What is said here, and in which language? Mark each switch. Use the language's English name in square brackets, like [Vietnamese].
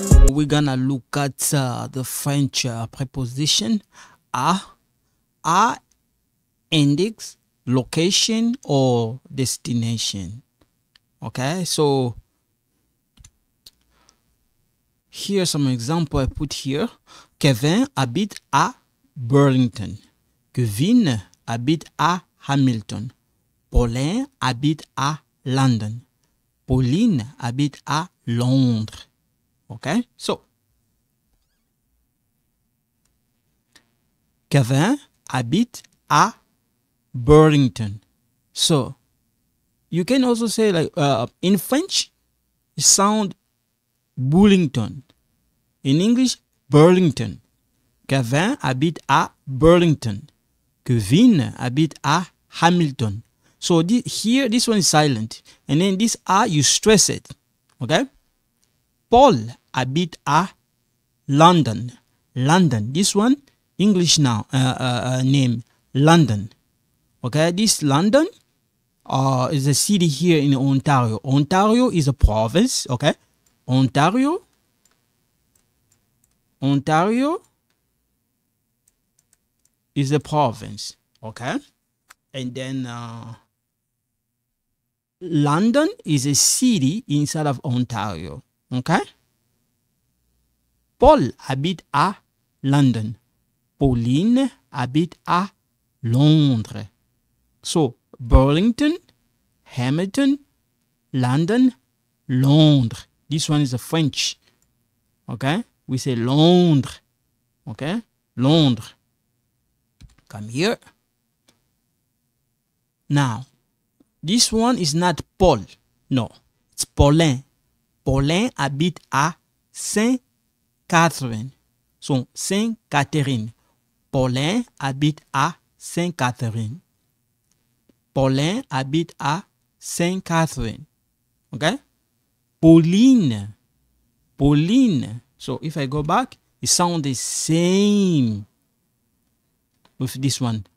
[English] We're gonna look at the French preposition a index, location or destination. Okay, so here's some example I put here. [French] Kevin habite à Burlington. Kevin habite à Hamilton. Paulin habite à London. Pauline habite à Londres. [English] Okay, so [French] Kevin habite à Burlington. [English] So you can also say like in French, it sound Burlington. In English, Burlington. [French] Kevin habite à Burlington. Kevin habite à Hamilton. [English] So here, this one is silent, and then this "a" you stress it. [French] Okay. Paul habite à London. London. [English] This one, English now, name, London. Okay, this London is a city here in Ontario. Ontario is a province, okay? Ontario is a province, okay? And then London is a city inside of Ontario. [French] Okay? Paul habite à London. Pauline habite à Londres. [English] So, Burlington, Hamilton, London, Londres. This one is a French. Okay? We say Londres. Okay? Londres. Come here. Now, this one is not Paul. No, it's Paulin. [French] Paulin habite à Sainte-Catherine. So, Sainte-Catherine. Paulin habite à Sainte-Catherine. Paulin habite à Sainte-Catherine. [English] Okay? Pauline. Pauline. So, if I go back, it sounds the same with this one.